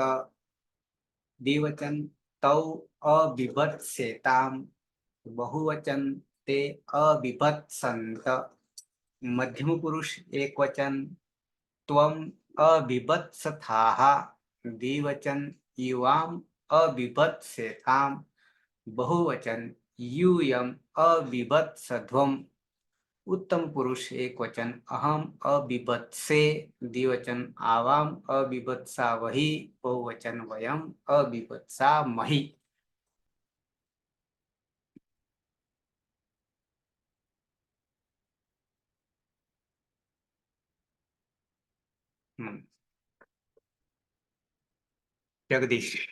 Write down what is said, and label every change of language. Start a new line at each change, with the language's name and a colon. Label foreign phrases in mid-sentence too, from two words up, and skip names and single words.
Sanskrit: દ્વિવચન તૌ અબિભત્સેતામ, બહુવચન તે અબિભત્સંત, મધ્યમ પુરુષ એક વચન ત્વમ અબિભત્સથાઃ, દ્વિવચન યુવામ અબિભત્સેતામ, બહુવચન यूयम अबिभत्सध्वम। उत्तम पुरुष एक वचन अहम अबिभत्से, द्विवचन आवाम अबिभत्सावहि, बहुवचन वयम अबिभत्सामहि। जगदीश।